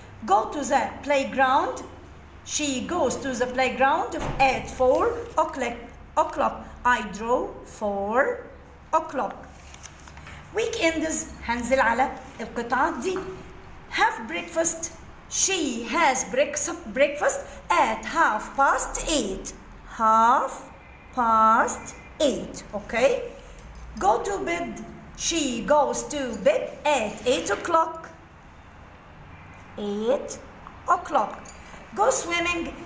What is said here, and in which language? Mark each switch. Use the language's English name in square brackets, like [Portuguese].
[English] Go to the playground. She goes to the playground at 4 o'clock. I draw 4 o'clock. [Arabic] weekends هنزل على القطعة دي. [English] have breakfast. She has breakfast at half past 8. half past 8. okay. Go to bed. She goes to bed at 8 o'clock. 8 o'clock. Go swimming.